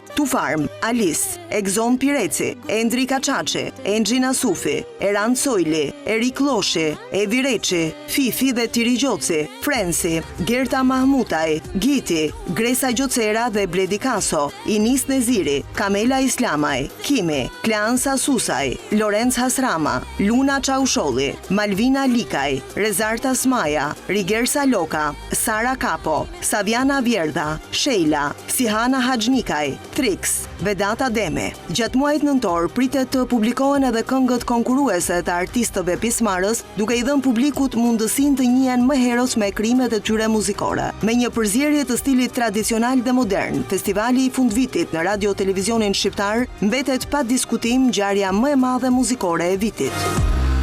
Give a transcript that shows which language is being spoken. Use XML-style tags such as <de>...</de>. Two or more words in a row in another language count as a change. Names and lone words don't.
<sq>Tufarm, Alice, Egzon Pireci, Endri Kaçaçi, Engjina Sufi, Eran Sojli, Erik Loshi, Evi Reçi, Fifi dhe Tiri Gjoci, Frensi, Gerta Mahmutaj, Giti, Gresa Gjocera dhe Bledi Kaso, Inis Neziri, Kamela Islamaj, Kimi, Kleansa Susaj, Lorenz Hasrama, Luna Çausholli, Malvina Likaj, Rezarta Smaja, Rigersa Loka, Sara Kapo, Saviana Vjerdha, Sheila, Sihana Haxhnikaj, Trix, Vedata Deme. Gjatë muajit nëntor pritet të publikohen edhe këngët konkurruese të artistëve pjesëmarrës, duke i dhënë publikut mundësinë të njihen më herët me krimet e tyre muzikore. Me një përzierje të stilit tradicional dhe modern, festivali i fundvitit në radio televizionin shqiptar mbetet pa diskutim ngjarja më e madhe muzikore e vitit.</sq>